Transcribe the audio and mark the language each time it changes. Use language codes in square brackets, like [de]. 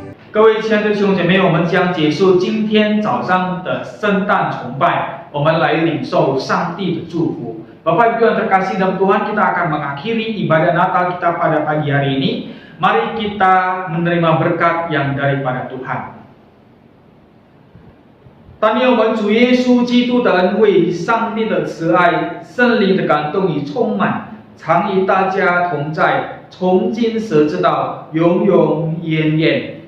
[zh] 各位亲爱的弟兄姐妹，我们将结束今天早上的圣诞崇拜，我们来领受上帝的祝福。 [id] Bapak Ibu yang terkasih dalam Tuhan, kita akan mengakhiri ibadah Natal kita pada pagi hari ini. Mari kita menerima berkat yang daripada Tuhan. [zh] 但愿我们主耶稣基督的恩惠、上帝的慈爱、圣灵的感动与充满，常与大家同在，从今时直到永永远远。